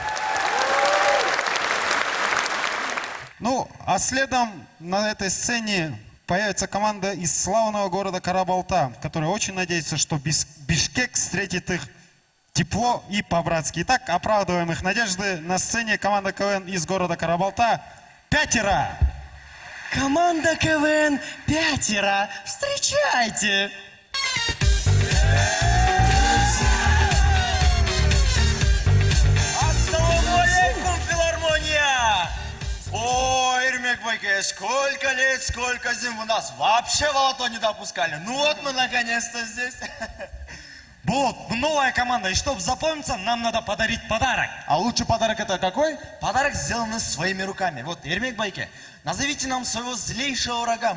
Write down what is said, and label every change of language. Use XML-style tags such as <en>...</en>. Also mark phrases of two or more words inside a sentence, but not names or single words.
<ru>Ну, а следом на этой сцене появится команда из славного города Карабалта, которая очень надеется, что Бишкек встретит их тепло и по-братски. Итак, оправдываем их надежды. На сцене команда КВН из города Карабалта «Пятеро». Команда КВН «Пятеро». Встречайте!</ru> <ar>السلام عليكم, филармония!</ar> <ru>О, Эрмек Байке, сколько лет, сколько зим у нас вообще в Алату не допускали. Ну вот мы наконец-то здесь. Булат, новая команда, и чтобы запомниться, нам надо подарить подарок. А лучший подарок это какой? Подарок сделанный своими руками. Вот, Эрмек Байке, назовите нам своего злейшего врага.</ru>